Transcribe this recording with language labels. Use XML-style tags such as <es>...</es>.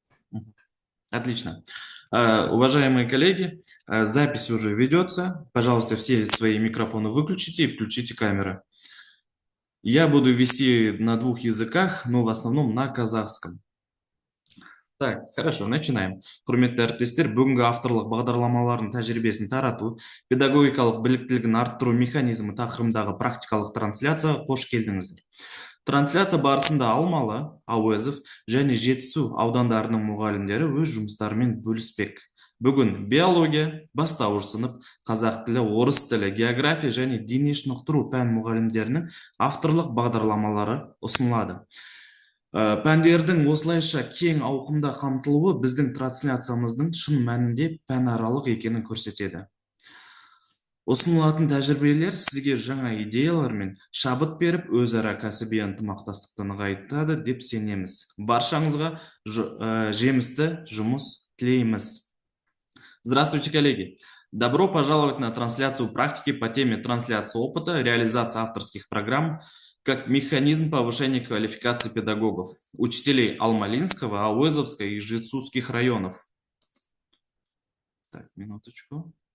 <ru>Мгм. Отлично. Уважаемые коллеги, запись уже ведется. Пожалуйста, все свои микрофоны выключите и включите камеры. Я буду вести на двух языках, но в основном на казахском. Так, хорошо, начинаем.</ru> <kk>Құрметті әріптестер, бүгінгі авторлық бағдарламалардың тәжірибесін тарату, педагогикалық біліктілігін арттыру механизмі тақырыбындағы практикалық трансляцияға қош келдіңіздер. Трансляция барысында Алмалы, Ауезов және Жетісу аудандарының мұғалімдері өз жұмыстарымен бөліспек. Бүгін биология, бастауыш сынып, қазақ тілі, орыс тілі, география және дене шынықтыру пән мұғалімдерінің авторлық бағдарламалары ұсынылады. Пәндердің осылайша кең ауқымда қамтылуы біздің трансляциямыздың шын мәнінде пәнаралық екенін көрсетеді. Ұсынылатын тәжірибелер сізге жаңа идеялар мен шабыт беріп, өзара кәсіби ынтымақтастықты нығайтады деп сенеміз. Баршаңызға жемісті жұмыс тілейміз.</kk> <ru>Здравствуйте, коллеги! Добро пожаловать на трансляцию практики по теме трансляции опыта, реализация авторских программ как механизм повышения квалификации педагогов, учителей Алмалинского, Ауэзовского и Жетсусских районов. Так, минуточку.</ru>